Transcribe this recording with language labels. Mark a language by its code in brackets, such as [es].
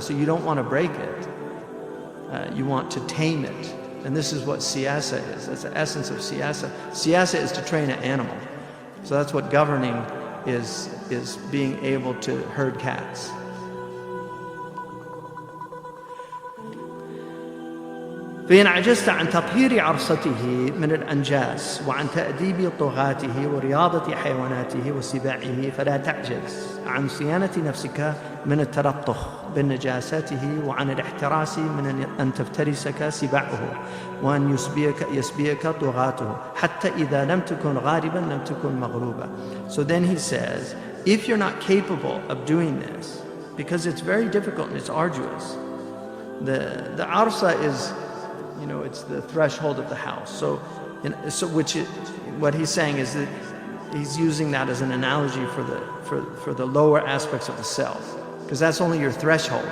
[en] So you don't want to break it. You want to tame it. And this is what siyasa is. That's the essence of siyasa. Siyasa is to train an animal. So that's what governing is being able to herd cats. [ar] فإن عجزت عن تطهير عرصته من الأنجاس وعن تأديب طغاته ورياضة حيواناته وسباعه فلا تعجز عن صيانة نفسك من التلطخ بنجاسته وعن الاحتراس من أن تفترسك سباعه وأن يسبيك طغاته حتى إذا لم تكن غالبا لم تكن مغلوبا. [en] So then he says, if you're not capable of doing this, because it's very difficult and it's arduous, the arsa is, it's the threshold of the house. So what he's saying is that he's using that as an analogy for the lower aspects of the self, because that's only your threshold.